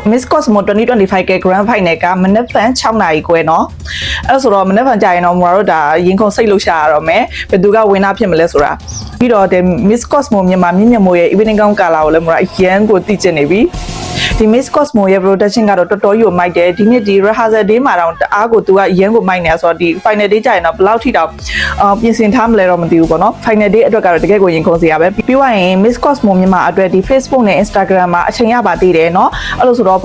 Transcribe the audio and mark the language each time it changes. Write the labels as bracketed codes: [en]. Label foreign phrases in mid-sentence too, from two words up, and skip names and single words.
[my] Miss Cosmo 2025 के Grand Final ကမနက်ဖြန်6နာရီခွဲเนาะအဲ့ဆိုတော့မနက်ဖြန်ကြာရင်တော့ကျွန်တော်တို့ဒါရင်ခုန်စိတ်လှုပ်ရှားရတော့မယ်ဘယ်သူကဝင်တာဖြစ်မလဲဆိုတာပြီးတော့ဒီ Miss Cosmo မြန်မာမြင့်မြတ်မိုးရဲ့ [en] evening gown color [my] ကိုလည်းကျွန်တော်အရန်ကိုသိကျင်နေပြီဒီ Miss Cosmo ရဲ့ production ကတော့တော်တော်ကြီးကိုမိုက်တယ်ဒီနေ့ဒီ [en] rehearsal day [my] မှာ တော့တအားကိုသူကအရန်ကိုမိုက်နေဆိုတော့ဒီ [en] final day [my] ကြာရင်တော့ဘယ်လောက်ထိတောင်ပြင်ဆင်ထားမလဲတော့မသိဘူးပေါ့နော် [en] final day [my] အတွက်ကတော့တကယ်ကိုရင်ခုန်စရာပဲပြီးသွားရင် Miss Cosmo မြန်မာအတွက်ဒီ Facebook နဲ့ Instagram မှာအချိန်ရပါသေးတယ်เนาะအဲ့လိုဆိုတော့